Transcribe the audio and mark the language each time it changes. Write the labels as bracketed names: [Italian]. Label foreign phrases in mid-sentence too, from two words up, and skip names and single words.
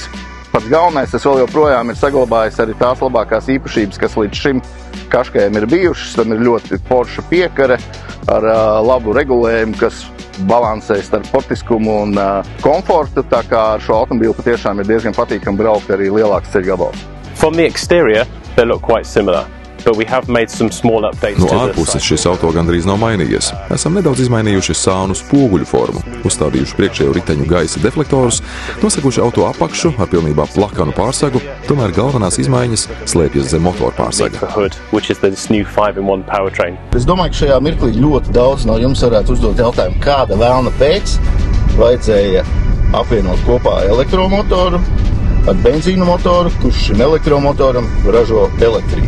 [Latvian] Pats galvenais, tas vēl joprojām ir saglabājis arī tās labākās īpašības, kas līdz šim Qashqaim ir bijušas. Tam ir ļoti forša piekare ar labu regulējumu, kas balansē starp sportiskumu un komfortu, tā kā ar šo automobīlu patiešām ir diezgan patīkami braukt arī lielāks ceļu gabals. [English] From the exterior, they look quite similar. But we have made some small updates [Latvian] no ārpuses šis auto gandrīz nav mainījies. Esam nedaudz izmainījuši sānu spoguļu formu, uzstādījuši priekšējo riteņu gaisa deflektorus, nosakuši auto apakšu ar pilnībā plakanu pārsagu, tomēr galvenās izmaiņas slēpjas zem motora pārsaga. Es domāju, ka šajā mirklī ļoti daudz no jums varētu uzdot jautājumu, kāda vēlna pēc vajadzēja apvienot kopā elektromotoru ar benzīnu motoru, kurš šim elektromotoram ražo elektrību.